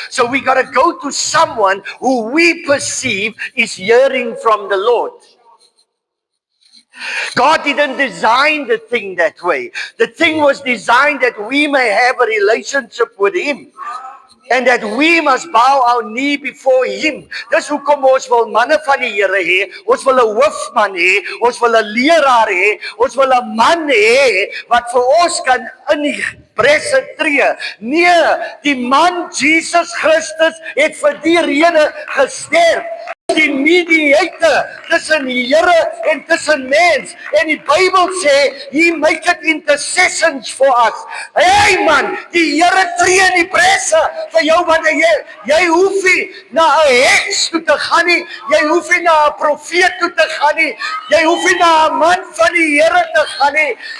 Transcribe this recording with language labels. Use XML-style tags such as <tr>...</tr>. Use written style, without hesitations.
<en>So we got to go to someone who we perceive is hearing from the Lord. God didn't design the thing that way. The thing was designed that we may have a relationship with him. And that we must bow our knee before him.</en> <af>Dis hoekom ons wil manne van die Here hê, ons wil 'n hoofman hê, ons wil 'n leraar hê, ons wil 'n man hê wat vir ons kan in die bresse tree. Nee, die man Jesus Christus het vir die rede gesterf. Die mediator tussen die Here en tussen mens. En die Bybel sê,</af> <en>he maketh intercessions for us.</en> <af>Hey man, die Here tree in die bresse vir jou, want jy hoef nie na 'n heks toe te gaan nie, jy hoef nie na 'n profeet toe te gaan nie, jy hoef nie na 'n man van die Here te gaan nie.</af>